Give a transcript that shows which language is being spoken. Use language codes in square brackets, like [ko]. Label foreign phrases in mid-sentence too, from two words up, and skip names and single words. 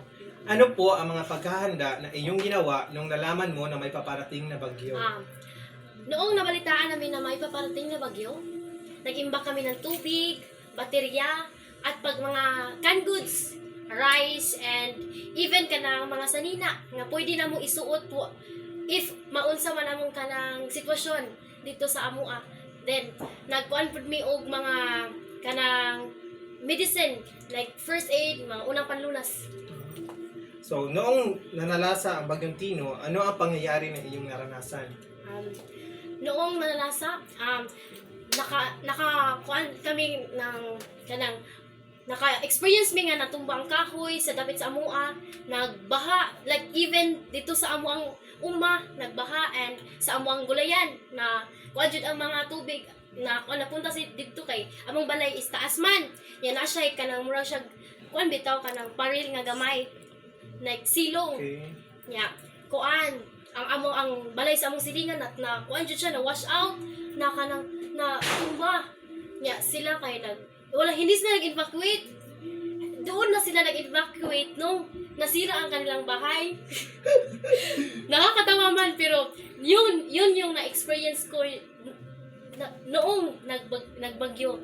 [tl] Ano po ang mga paghahanda na iyong ginawa nung nalaman mo na may paparating na bagyo? Noong nabalitaan namin na may paparating na bagyo, nag-imbak kami ng tubig, baterya, at pag mga [en] canned goods, rice, and even [tl] ka ng [ceb] mga sanina nga pwede na mo isuot [tl] if [ceb] maunsa man among kanang sitwasyon dito sa amua. Then, nagkuhan pud mi og mga kanang medicine, like [en] first aid, [tl] mga unang panlunas. So, noong nanalasa ang bagyong Tino, ano ang pangyayari na iyong naranasan? [ceb] Noong nanalasa, nakakuan kami ng kanang naka-experience mi nga natumba ang kahoy sa dapit sa amua, nagbaha, like even dito sa amuang nagbaha, and sa amuang gulayan na kuan jud ang mga tubig na kuan napunta si dito kay among balay is taas man. Yan na siya kanang murag siya kuan bitaw kanang paril nga gamay, like silong. Okay. Nya, kuan ang balay sa among silingan na kuan jud siya na [en] wash out [ceb] na kanang na tumba. Nya sila kay hindi sila nag-evacuate. [tl] Doon na sila nag-evacuate nung nasira ang kanilang bahay. Nakakatawa man pero yun yung na-experience ko noong nagbagyo.